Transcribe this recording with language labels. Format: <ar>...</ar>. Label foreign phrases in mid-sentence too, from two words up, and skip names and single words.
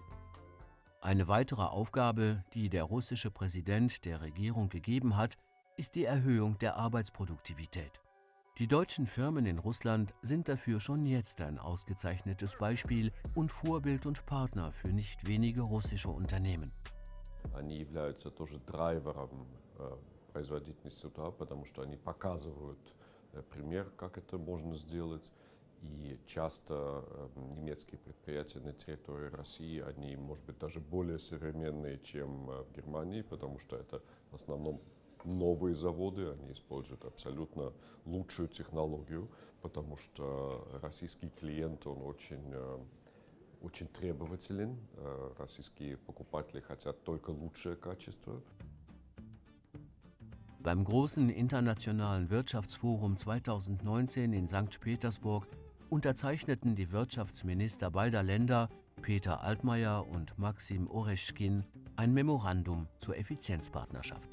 <de>Eine weitere Aufgabe, die der russische Präsident der Regierung gegeben hat, ist die Erhöhung der Arbeitsproduktivität. Die deutschen Firmen in Russland sind dafür schon jetzt ein ausgezeichnetes Beispiel und Vorbild und Partner für nicht wenige russische Unternehmen.</de> <ru>Они являются тоже драйвером производительности труда, потому что они показывают пример, как это можно сделать. И часто немецкие предприятия на территории России, они, может быть, даже более современные, чем в Германии, потому что это в основном новые заводы, они используют абсолютно лучшую технологию, потому что российский клиент, он очень требователен. Российские покупатели хотят только лучшее качество.</ru> <de>Beim großen internationalen Wirtschaftsforum 2019 in St. Petersburg unterzeichneten die Wirtschaftsminister beider Länder, Peter Altmaier und Maxim Oreschkin, ein Memorandum zur Effizienzpartnerschaft.</de>